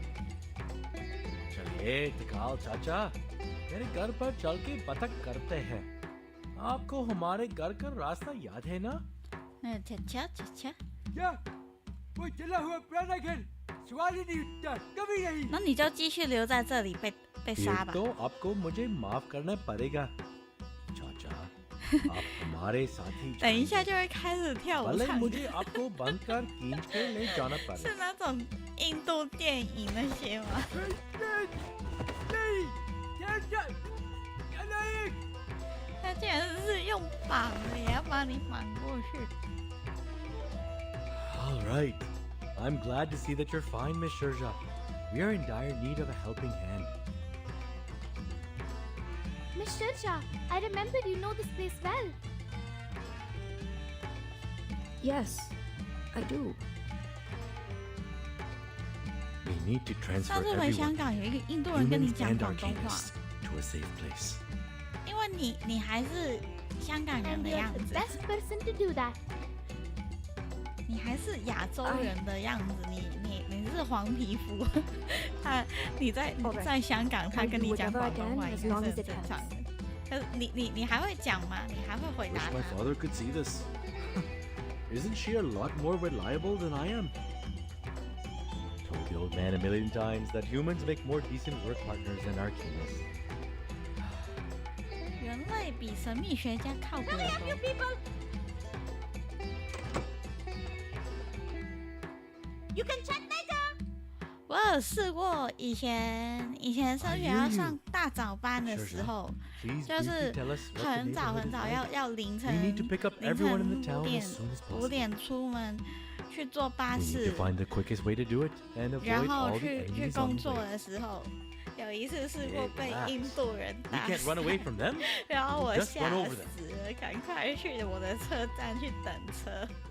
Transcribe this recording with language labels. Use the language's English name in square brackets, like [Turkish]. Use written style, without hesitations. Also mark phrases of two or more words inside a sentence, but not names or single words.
[Hindi] चलिए तिकाल चाचा, मेरे घर पर चल के बतख करते हैं। आपको हमारे घर का रास्ता याद है ना? अच्छा। क्या? वो चला हुआ पुराना घर, सवाल ही नहीं उठता, कभी नहीं। [Chinese] 那你就继续留在这里被杀吧。 [Hindi] तो आपको मुझे माफ करना पड़ेगा, चाचा। आप हमारे साथी। [Chinese] 等一下就会开始跳舞唱。 [Hindi] मुझे आपको बंद कर खींच के ले जाना पड़ेगा। [Chinese] 是那种印度电影那些吗？ 他竟然是用绑的，也要把你绑过去。 [English] All right. I'm glad to see that you're fine, Miss Sherja. We are in dire need of a helping hand. Miss Sherja, I remember you know this place well. Yes, I do. We need to transfer [Chinese] 上次回香 [English] everyone, [Chinese] 港有一个印度人跟你 [English] humans [Chinese] 讲 [English] and [Chinese] 广东话， [English] arcanists, to a safe place. [Chinese] 因为你还是香港人 [English] And [Chinese] 的 [English] you're [Chinese] 样 [English] the [Chinese] 子， [English] best person to do that. [Chinese] 你还是亚洲人的样子，你是黄皮肤，你在香港，他跟你讲广东话应该是很正常的。可是你还会讲吗？你还会回答 [English] Wish my [Chinese] 他？ [English] father could see this. Isn't she a lot more reliable than I am? Told the old man a million times that humans make more decent work partners than Arcanus. [Chinese] 人类比神秘学家靠谱得多。 [English] You can chat later. [Chinese] 我有试过，以前升学要上大早班的时候，就是很早要凌晨5点出门去坐巴士，然后去工作的时候，有一次试过被印度人打散，然后我吓死了，赶快去我的车站去等车。